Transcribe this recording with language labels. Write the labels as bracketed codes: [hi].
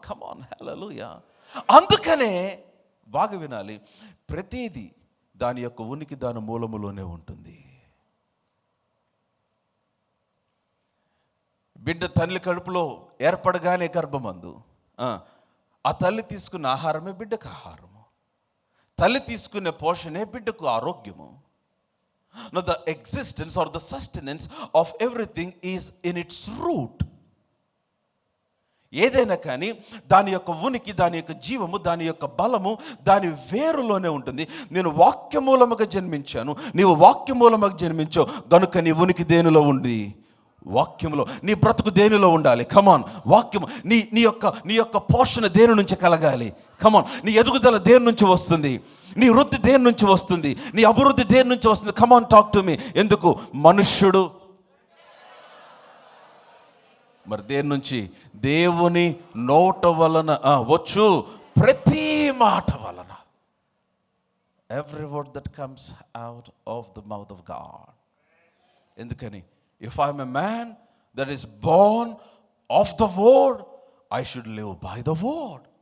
[te] Come on, హల్లెలూయా. అందుకనే బాగా వినాలి, ప్రతిదీ దాని యొక్క ఉనికి దాని మూలములోనే ఉంటుంది. బిడ్డ తల్లి కడుపులో ఏర్పడగానే గర్భమందు ఆ తల్లి తీసుకున్న ఆహారమే బిడ్డకు ఆహారము, తల్లి తీసుకునే పోషణే బిడ్డకు ఆరోగ్యము. [en] Now the existence or the sustenance of everything is in its root. [te] ఏదైనా కానీ దాని యొక్క ఉనికి, దాని యొక్క జీవము, దాని యొక్క బలము దాని వేరులోనే ఉంటుంది. నేను వాక్యమూలముగా జన్మించాను, నీవు వాక్యమూలముగా జన్మించావు గనుక నీ ఉనికి దేనిలో ఉంది? వాక్యంలో. నీ బ్రతుకు దేనిలో ఉండాలి? కమాన్, వాక్యం. నీ యొక్క పోషణ దేని నుంచి కలగాలి? కమాన్. నీ ఎదుగుదల దేని నుంచి వస్తుంది? నీ వృద్ధి దేని నుంచి వస్తుంది? నీ అభివృద్ధి దేని నుంచి వస్తుంది? కమాన్, [en] Talk to me. [te] ఎందుకు? మనుష్యుడు మరి దేని నుంచి? దేవుని నోట వలన వచ్చు ప్రతి మాట వలన. [en] Every word that comes out of the mouth of God. [te] ఎందుకని? [en] If I am a man that is born of the word, I should live by the word.